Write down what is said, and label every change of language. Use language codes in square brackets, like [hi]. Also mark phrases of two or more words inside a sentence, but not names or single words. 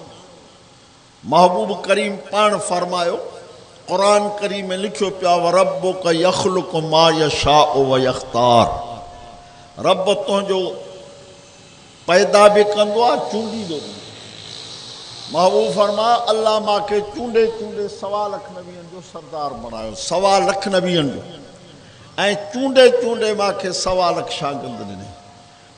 [sd] महबूब करीम पाण फरमायो, क़ुरान करीम में लिखियो पिया [ar] ربك يخلق ما يشاء ويختار, [sd] रब तुंहिंजो पैदा बि कंदो आहे, चूंडींदो बि। महबूब फरमा अल्लाह मूंखे चूंडे चूंडे 1.25 लाख नबियनि जो सरदार बणायो, 1.25 लाख नबियनि जो, ऐं चूंडे चूंडे मूंखे 1.25 लाख शागिर्द ॾिनई।